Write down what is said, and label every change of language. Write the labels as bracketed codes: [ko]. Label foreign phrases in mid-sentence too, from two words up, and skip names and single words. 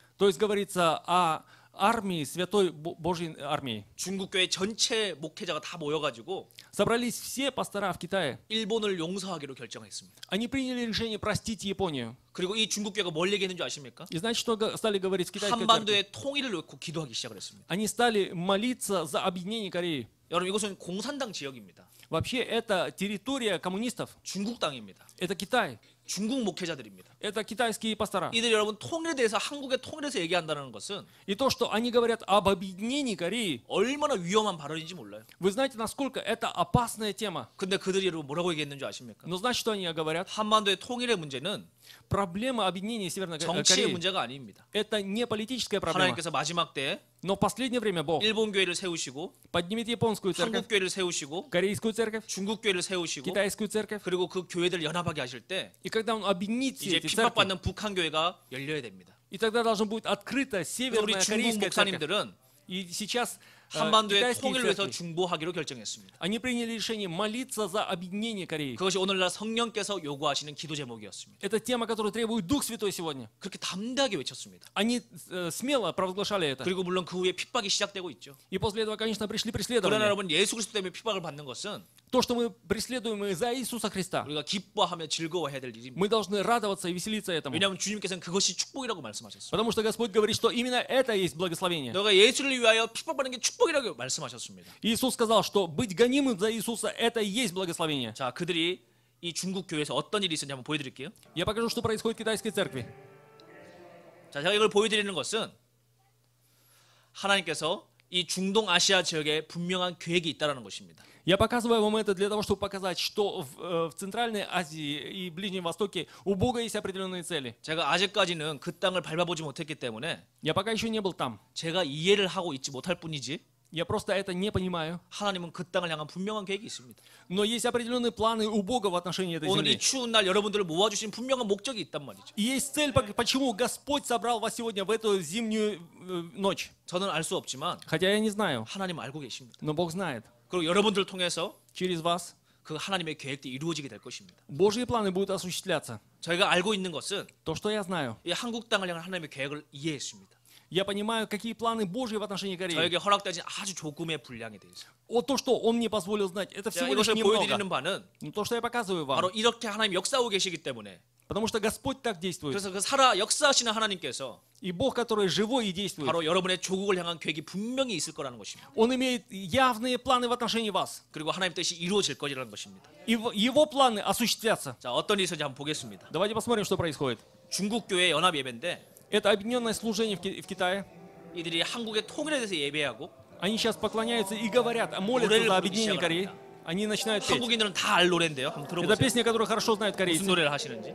[ru] То есть говорится о армии, святой Божьей армии. [ko] 중국 교회 전체 목회자가 다 모여가지고 [ru] Собрались все пастора в Китае. [ko] 일본을 용서하기로 결정했습니다. [ru] Они приняли решение простить Японию. [ko] 그리고 이 중국 교회가 뭘 얘기했는 줄 아십니까? [ru] И знаете, что стали говорить в китайской церкви? [ko] 한반도의 통일을 놓고 기도하기 시작을 했습니다. [ru] Они стали молиться за объединение Кореи. [ko] 여러분 이것은 공산당 지역입니다. [ru] Вообще, это территория коммунистов. [ko] 중국 땅입니다. [ru] Это Китай. [ko] 중국 목회자들입니다. [ru] Это китайские пастора. [ko] 이들이 여러분 통일에 대해서 한국의 통일에서 얘기한다는 것은 [ru] И то, что они говорят об объединении Кореи, [ko] 얼마나 위험한 발언인지 몰라요. [ru] вы знаете, насколько это опасная тема. [ko] 근데 그들이 여러분 뭐라고 얘기했는 줄 아십니까? [ru] Но знаете, что они говорят? [ko] 한반도의 통일의 문제는 [ru] Проблема объединения Северной [ko] 정치의 [ru] Кореи [ko] 문제가 아닙니다. – [ru] это не политическая проблема. [ko] 하나님께서 마지막 때에 [ru] Но в последнее время Бог [ko] 일본 교회를 세우시고 [ru] поднимет японскую церковь, [ko] 한국 교회를 세우시고 [ru] корейскую церковь, [ko] 중국 교회를 세우시고 [ru] китайскую церковь. [ko] 그리고 그 교회들을 연합하게 하실 때 [ru] И когда Он объединит все [ko] 이제 [ru] эти церкви, [ko] 핍박받는 북한 교회가 열려야 됩니다. [ru] и тогда должна будет открыта [ko] 그래서 우리 [ru] Северная [ko] 중국 [ru] Корейская церковь. [ko] 목사님들은 [ru] И сейчас [ko] 한반도의 [ru] китайские [ko] 통일을 위해서 [ru] церкви, [ko] 중보하기로 결정했습니다. [ru] они приняли решение молиться за объединение Кореи. [ko] 그것이 오늘날 성령께서 요구하시는 기도 제목이었습니다. [ru] Это тема, которую требует Дух Святой сегодня. [ko] 그렇게 담대하게 외쳤습니다. [ru] Они смело провозглашали это. [ko] 그리고 물론 그 후에 핍박이 시작되고 있죠. [ru] И после этого, конечно, пришли [ko] 그러나 [ru] преследования. [ko] 여러분 예수 그리스도 때문에 핍박을 받는 것은 [ru] То, что мы преследуем из-за Иисуса Христа, [ko] 우리가 기뻐하며 즐거워해야 될 일입니다. [ru] мы должны радоваться и веселиться этому. [ko] 왜냐하면 주님께서는 그것이 축복이라고 말씀하셨어요. [ru] Потому что Господь говорит, что именно это есть благословение. [ko] 너가 예수를 위하여 핍박받는 게 축복이라고 말씀하셨습니다. [ru] Иисус сказал, что быть гонимым за Иисуса – это и есть благословение. [ko] 자, 그들이 이 중국 교회에서 어떤 일이 있었는지 한번 보여드릴게요. [ru] Я покажу, что происходит в китайской церкви. [ko] 자, 제가 이걸 보여드리는 것은 하나님께서 이 중동 아시아 지역에 분명한 계획이 있다는 것입니다. [ru] Я показываю вам это для того, чтобы показать, что в Центральной Азии и Ближнем Востоке у Бога есть определенные цели. [ko] 제가 아직까지는 그 땅을 밟아보지 못했기 때문에 [ru] Я пока еще не был там. [ko] 제가 이해를 하고 있지 못할 뿐이지 [ru] Я просто это не понимаю. [ko] 하나님은 그 땅을 향한 분명한 계획이 있습니다. [ru] Но есть определенные планы у Бога в отношении этой [ko] 오늘 이 [ru] земли. [ko] 추운 날 여러분들을 мо아주신 분명한 목적이 있단 말이죠. [ru] И есть цель, почему Господь собрал вас сегодня в эту зимнюю ночь. [ko] 저는 알 수 없지만 [ru] Хотя я не знаю, [ko] 하나님 알고 계십니다. [ru] но Бог знает. [ko] 그리고 여러분들을 통해서 [ru] Через вас [ko] 그 하나님의 계획들이 이루어지게 될 것입니다. [ru] Божьи планы будут осуществляться. [ko] 저희가 알고 있는 것은 [ru] То, что я знаю. [ko] 이 한국 땅을 향한 하나님의 계획을 이해했습니다. [ru] Я понимаю, какие планы Божьи в отношении Кореи. [ko] 저에게 허락되진 아주 조금의 분량에 대해서. [ru] То, что Он мне позволил знать, это [ko] 제가 [ru] всего лишь [ko] 이것을 [ru] немного. [ko] 보여드리는 바는 [ru] Но то, что я показываю вам, [ko] 바로 이렇게 하나님 역사하고 계시기 때문에 [ru] потому что Господь так действует. [ko] 그래서 그 역사하시는 하나님께서 [ru] И Бог, который живой и действует, [ko] 바로 여러분의 조국을 향한 계획이 분명히 있을 거라는 것입니다. [ru] Он имеет явные планы в отношении вас. [ko] 그리고 하나님 뜻이 이루어질 거라는 것입니다. [ru] И Его планы осуществятся. [ko] 자, 어떤 일이 있었는지 한번 보겠습니다. [ru] Давайте посмотрим, что происходит. [ko] 중국 교회 연합 예배인데 [ru] Это объединенное служение в Китае. [ko] 이들이 한국의 통일에 대해서 예배하고 [ru] Они сейчас поклоняются и говорят, молятся [ko] 노래를 [ru] за [ko] 부르기 [ru] объединение [ko] 시작을 [ru] Кореи. [ko] 합니다. [ru] Они начинают петь. [ko] 한국인들은 다 알 노래인데요. 한번 [ru] Это [ko] 들어보세요. [ru] песня, которую хорошо знают [ko] 무슨 [ru] корейцы. [ko] 노래를 하시는지.